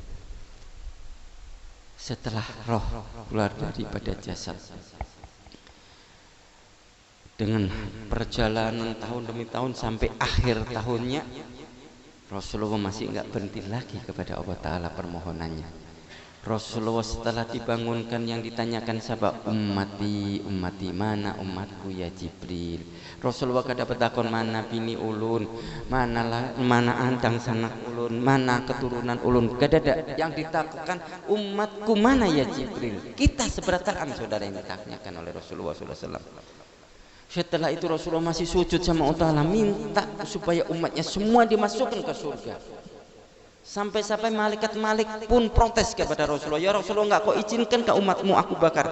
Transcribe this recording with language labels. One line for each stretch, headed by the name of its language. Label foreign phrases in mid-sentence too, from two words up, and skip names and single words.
Indonesian: Setelah roh keluar daripada jasad, dengan perjalanan tahun demi tahun sampai akhir tahunnya, Rasulullah masih enggak berhenti lagi kepada Allah Ta'ala permohonannya. Rasulullah setelah dibangunkan yang ditanyakan sahabat, ummati mana umatku ya Jibril.
Banjar: Rasulullah kada petakon mana bini ulun, mana antang sanak ulun, mana keturunan ulun, kada ada.
Indonesian: Yang ditakutkan umatku mana ya Jibril. Kita seberataan saudara yang ditanyakan oleh Rasulullah SAW. Setelah itu Rasulullah masih sujud sama Allah Ta'ala, minta supaya umatnya semua dimasukkan ke surga. Sampai-sampai malaikat pun protes kepada Rasulullah,
Arabic: يا رسول الله,
Indonesian: enggak kau izinkan ke umatmu aku bakar.